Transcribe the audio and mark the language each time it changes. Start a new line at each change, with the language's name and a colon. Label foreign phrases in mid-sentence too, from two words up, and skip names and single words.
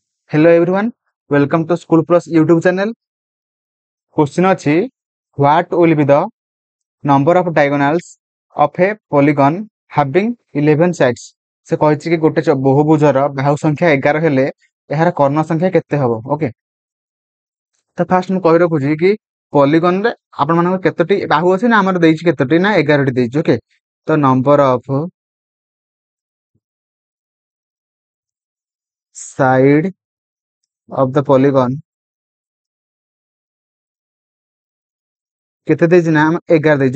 English: Hello everyone, welcome to School Plus YouTube channel. Question ଅଛି what will be the number of diagonals of a polygon having 11 sides?
Odia: ସେ କହିଛି କି ଗୋଟେ ବହୁଭୁଜର ବାହୁ ସଂଖ୍ୟା 11 ହେଲେ ଏହାର କର୍ଣ୍ଣ ସଂଖ୍ୟା କେତେ ହବ? ଓକେ, ତ ଫାର୍ଷ୍ଟ ମୁଁ କହି ରଖୁଛି କି ପଲିଗନ ରେ ଆପଣ ମାନଙ୍କ କେତୋଟି ବାହୁ ଅଛି ନା ଆମର ଦେଇଛି କେତୋଟି ନା 11ଟି ଦେଇଛି। ଓକେ, ତ
English: number of side of the polygon
Odia: କେତେ ଦେଇଛି ନା ଆମେ 11 ଦେଇଛୁ।